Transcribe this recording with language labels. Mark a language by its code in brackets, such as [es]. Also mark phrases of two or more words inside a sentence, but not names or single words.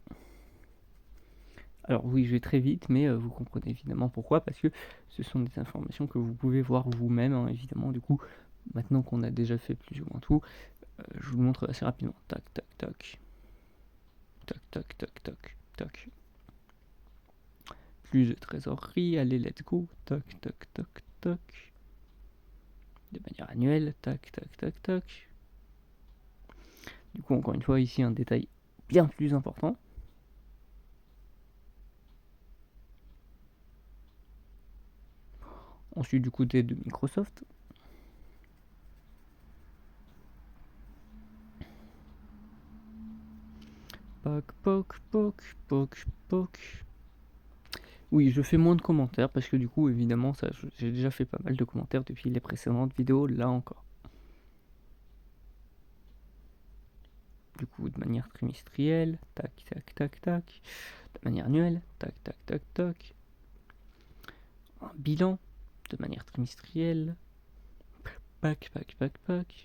[fr] Alors oui, je vais très vite, mais vous comprenez évidemment pourquoi, parce que ce sont des informations que vous pouvez voir vous-même, hein, évidemment. Du coup, maintenant qu'on a déjà fait plus ou moins tout, je vous le montre assez rapidement. Tac, tac, tac. Tac, tac, tac, tac, tac. Plus de trésorerie, allez, [en] let's go. [fr] Tac, tac, tac, tac. De manière annuelle, tac, tac, tac, tac. Du coup, encore une fois, ici, un détail bien plus important. Ensuite, du côté de Microsoft. Poc, poc, poc, poc, poc. Oui, je fais moins de commentaires parce que du coup, évidemment, ça, j'ai déjà fait pas mal de commentaires depuis les précédentes vidéos, là encore. Du coup, de manière trimestrielle, tac, tac, tac, tac. De manière annuelle, tac, tac, tac, tac. Un bilan, de manière trimestrielle, pac, pac, pac, pac.